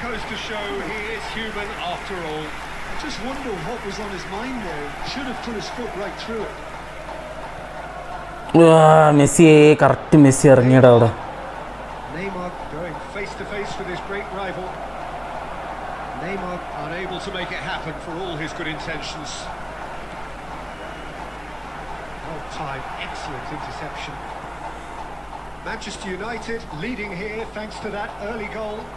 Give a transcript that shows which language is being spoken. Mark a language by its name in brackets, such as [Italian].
[English] To show he is human after all. I just wonder what was on his mind there. Should have put his foot right through it. [Malayalam] Messi correct Messi ഇറങ്ങിയടാ അവിടെ. [English] Neymar going face to face with his great rival. Neymar unable to make it happen for all his good intentions. Well timed, excellent interception. Manchester United leading here thanks to that early goal.